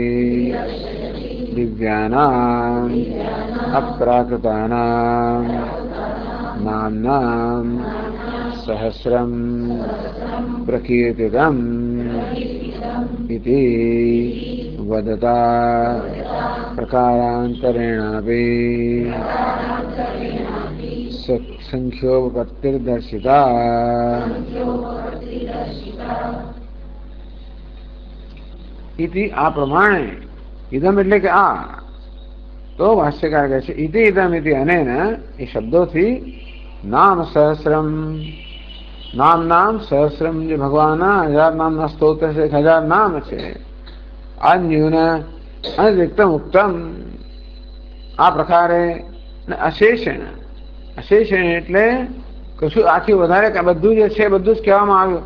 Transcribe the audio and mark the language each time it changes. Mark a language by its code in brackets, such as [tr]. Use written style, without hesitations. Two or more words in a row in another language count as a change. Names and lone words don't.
[sa] दिव्यानाम् अप्राकृतानाम् नाम्नाम् सहस्रम् प्रकीर्तितम् इति वदता प्रकारान्तरेणापि संख्योपपत्तिर्दर्शिता. इति आ प्रमाणे इदम [gu] એટલે કે આ તો ભાષ્યકાર કહે છે [sa] ઇતિ ઇદમ ઇતિ અનેન [gu] એ શબ્દોથી [sa] નામ સહસ્રમ નામ નામ સહસ્રમ [gu] જે ભગવાનના 1000 નામના સ્તોત્ર છે 1000 નામ છે. [sa] અન્યુન અનતિરિક્તમ ઉક્તમ [gu] આ પ્રકારે અશેષણ અશેષણ એટલે કશું આથી વધારે બધું જે છે બધું જ કહેવામાં આવ્યું.